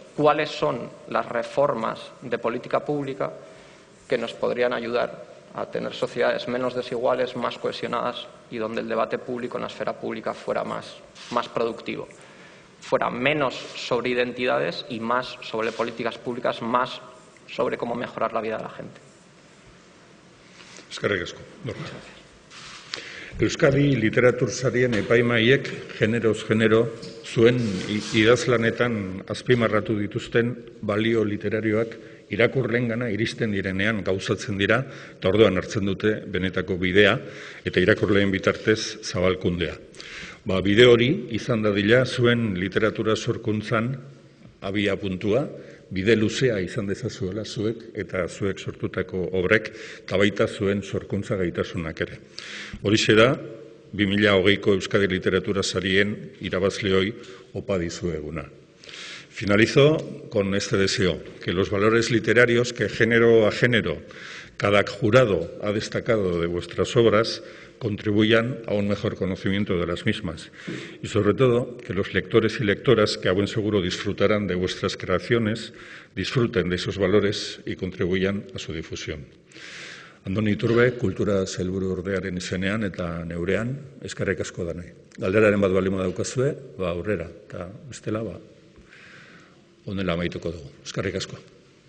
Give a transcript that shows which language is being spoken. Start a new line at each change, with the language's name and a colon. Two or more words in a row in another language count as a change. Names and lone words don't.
Spanish: ¿Cuáles son las reformas de política pública que nos podrían ayudar a tener sociedades menos desiguales, más cohesionadas y donde el debate público en la esfera pública fuera más productivo? Fuera menos sobre identidades y más sobre políticas públicas, más sobre cómo mejorar la vida de la gente.
Basque: Eskerrik asko. Euskadi literatur sarien epaimaiek generoz genero zuen idazlanetan azpimarratu dituzten balio literarioak irakurleengana iristen direnean gauzatzen dira eta orduan hartzen dute benetako bidea eta irakurleen bitartez zabalkundea. Bide hori izan dadila zuen literatura sorkuntzan abia puntua, bide luzea izan dezazuela zuek eta zuek sortutako obrek eta baita zuen sorkuntza gaitasunak ere. Horixe da 2020ko Euskadi Literatura Sarien irabazleoi opa dizueguna.
Spanish: Finalizo con este deseo, que los valores literarios que género a género cada jurado ha destacado de vuestras obras contribuyan a un mejor conocimiento de las mismas y, sobre todo, que los lectores y lectoras que a buen seguro disfrutarán de vuestras creaciones disfruten de esos valores y contribuyan a su difusión.
Basque: Andoni Iturbe, kultura sailburuordearen izenean eta neurean, eskerrik asko danai. Galderaren bat balima daukazue, aurrera, eta bestela, honela amaituko dugu. Eskerrik asko.